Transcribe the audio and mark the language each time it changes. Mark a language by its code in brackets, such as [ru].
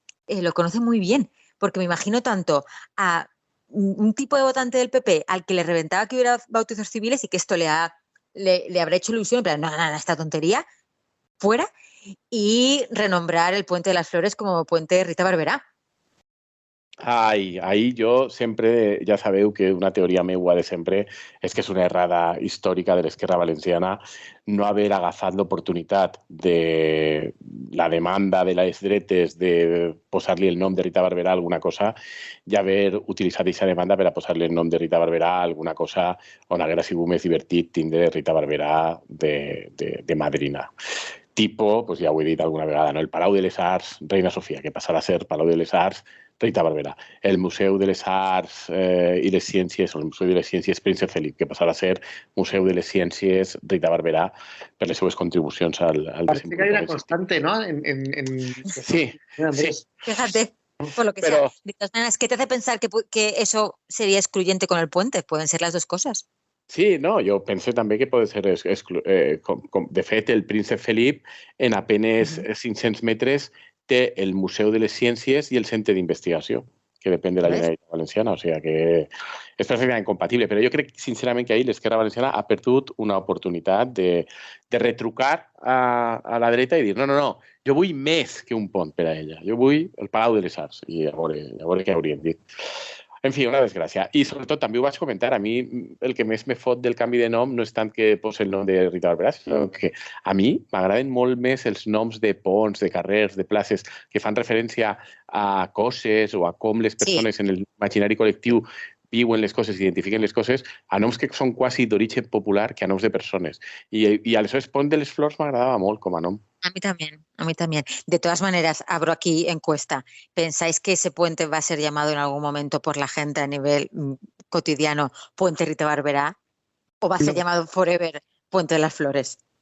[es] Lo conoce muy bien, porque me imagino tanto a un tipo de votante del PP al que le reventaba que hubiera bautizos civiles y que esto le habrá hecho ilusión, en plan, no, esta tontería, fuera, y renombrar el Puente de las Flores como Puente Rita Barberà. [ca] Ahí jo sempre, ja sabeu que una teoria meua de sempre és que és una errada històrica de l'esquerra valenciana no haver agafat l'oportunitat de la demanda de les dretes de posar-li el nom de Rita Barberà a alguna cosa i haver utilitzat aquesta demanda per a posar-li el nom de Rita Barberà a alguna cosa on haguera sigut més divertit tindre Rita Barberà de madrina. Tipo, pues ja ho he dit alguna vegada, no? El Palau de les Arts, Reina Sofia, que passarà a ser Palau de les Arts, Rita Barberà. El Museu de les Arts i les Ciències, o el Museu de les Ciències Príncep Felip, que passarà a ser Museu de les Ciències Rita Barberà per les seues contribucions al [es] Parece que hay una constante, ¿no? Sí, sí. Fíjate, por lo que sea. De todas maneras, ¿qué te hace pensar que eso sería excluyente con el puente? Pueden ser las dos cosas. [ca] Sí, no, jo penso també que pot ser... De fet, el Príncep Felip, en apenes 500 metres, té el Museu de les Ciències i el Centre d'Investigació, que depèn de la Generalitat Valenciana, o sigui que és perfectament compatible. Però jo crec, sincerament, que ahir l'esquerra valenciana ha perdut una oportunitat de retrucar a la dreta i dir no, jo vull més que un pont per a ella, jo vull el Palau de les Arts, i a veure què hauríem dit. En fi, una desgràcia. I sobretot també ho vaig comentar, a mi el que més me fot del canvi de nom no és tant que posi el nom de Rita Barberà, sinó que a mi m'agraden molt més els noms de ponts, de carrers, de places que fan referència a coses o a com les persones en l'imaginari col·lectiu viuen les coses, identifiquen les coses, a noms que són quasi d'origen popular que a noms de persones. I aleshores Pont de les Flors m'agradava molt com a nom. [es] A mí también, a mí también. De todas maneras, abro aquí encuesta. ¿Pensáis que ese puente va a ser llamado en algún momento por la gente a nivel cotidiano Puente Rita Barberá? ¿O va a ser llamado forever Puente de las Flores?